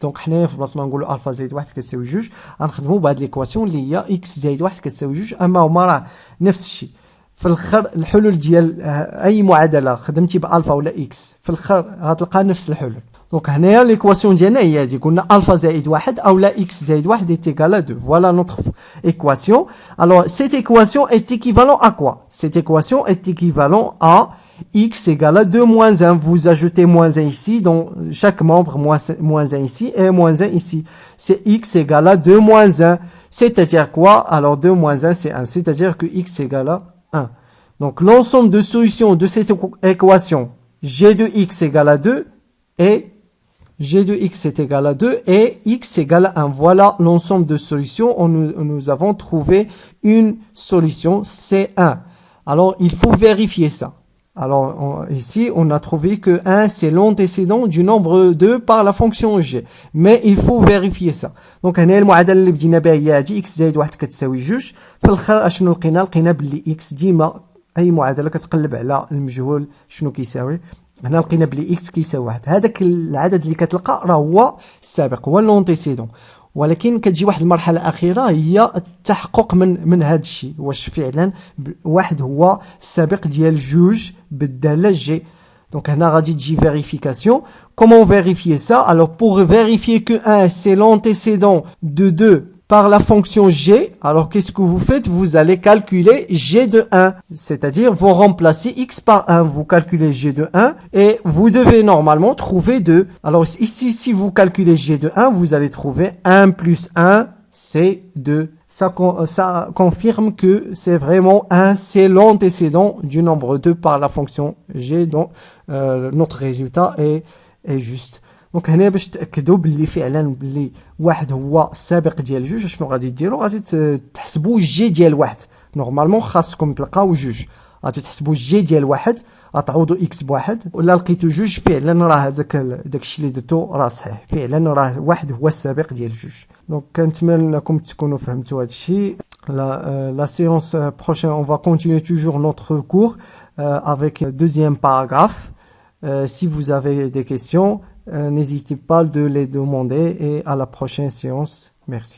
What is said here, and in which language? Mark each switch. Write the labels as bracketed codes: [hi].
[ar] دونك حنايا في بلاصه ما نقولوا الفا زائد واحد كتساوي جوج غنخدموا بهاد ليكواسيون اللي هي اكس زائد واحد كتساوي جوج. اما هما راه نفس الشيء في الاخر. الحلول ديال اي معادله خدمتي بالفا ولا اكس في الاخر غتلقى نفس الحلول. Donc, l'équation ديالنا هي هذه. قلنا alpha زائد واحد أو لا x زائد واحد [fr] est égal à 2. Voilà notre équation. Alors, cette équation est équivalent à quoi? Cette équation est équivalent à x égale à 2 moins 1. Vous ajoutez moins 1 ici, donc chaque membre moins 1 ici et moins 1 ici. C'est x égale à 2 moins 1. C'est-à-dire quoi? Alors, 2 moins 1, c'est 1. C'est-à-dire que x égale à 1. Donc, l'ensemble de solutions de cette équation g de x égale à 2 et g de x est égal à 2 et x égale à 1. Voilà l'ensemble de solutions. Nous avons trouvé une solution, c'est 1. Alors, il faut vérifier ça. Alors, ici, on a trouvé que 1, c'est l'antécédent du nombre 2 par la fonction g. Mais il faut vérifier ça. [ar] Donc, هنا المعادلة اللي بدينا بها هي هذه x زائد واحد كتساوي جوج. في الآخر اشنو لقينا؟ لقينا باللي x ديما أي معادلة كتقلب على المجهول شنو كيساوي. هنا لقينا بلي اكس كيساوي واحد. هذاك العدد اللي كتلقى راه هو السابق، هو لونتيسيدون. ولكن كتجي واحد المرحله اخيره هي التحقق من هذا الشيء، واش فعلا واحد هو السابق ديال جوج بالداله جي. دونك هنا غادي تجي vérification. [fr] Comment vérifier ça? Alors pour vérifier que 1 c'est l'antécédent de 2 par la fonction g, alors qu'est-ce que vous faites? Vous allez calculer g de 1, c'est-à-dire vous remplacez x par 1, vous calculez g de 1 et vous devez normalement trouver 2. Alors ici, si vous calculez g de 1, vous allez trouver 1 plus 1, c'est 2. Ça confirme que c'est vraiment 1, c'est l'antécédent du nombre 2 par la fonction g, donc notre résultat est juste. [ar] دونك هنا باش تاكدوا باللي فعلا باللي واحد هو السابق ديال جوج شنو غادي ديروا؟ غادي تحسبوا جي ديال واحد. نورمالمون خاصكم تلقاو جوج، غادي تحسبوا جي ديال واحد غتعوضوا اكس بواحد. ولا لقيتو جوج فعلا راه داكشي اللي درتو راه صحيح، فعلا راه واحد هو السابق ديال جوج. دونك كنتمنى انكم تكونوا فهمتوا هذا الشيء. [fr] La séance prochaine on va continuer toujours notre cours avec deuxième paragraphe. Si vous avez des questions, n'hésitez pas de les demander et à la prochaine séance. Merci.